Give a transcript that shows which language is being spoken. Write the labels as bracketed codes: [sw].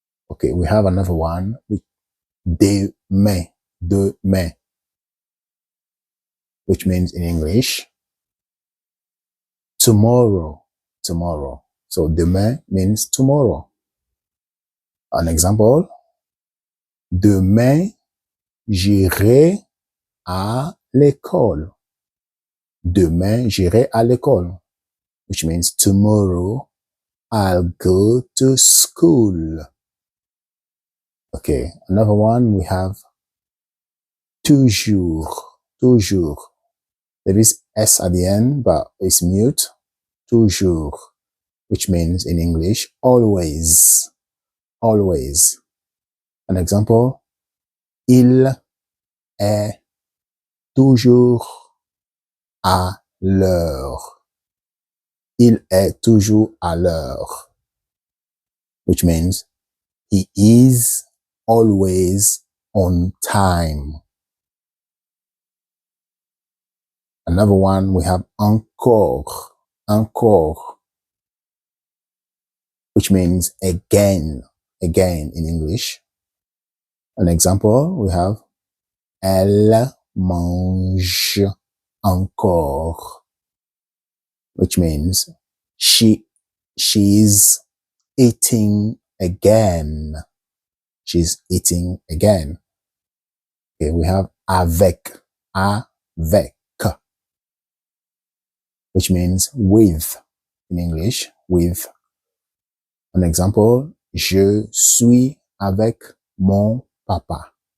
[en] Okay, we have another one with demain, which means in English, tomorrow. So demain means tomorrow. An example, [fr] demain, j'irai à l'école. Demain, j'irai à l'école, [en] which means tomorrow, I'll go to school. Okay, another one we have toujours. There is S at the end, but it's mute. Toujours, which means in English, always. An example, [fr] il est toujours à l'heure. Il est toujours à l'heure, [en] which means he is always on time. Another one, we have encore, encore, which means again, again in English. An example, we have [fr] elle mange encore, [en] which means she's eating again. She's eating again. Okay, we have avec, which means with in English, with. An example, [fr] je suis avec mon papa.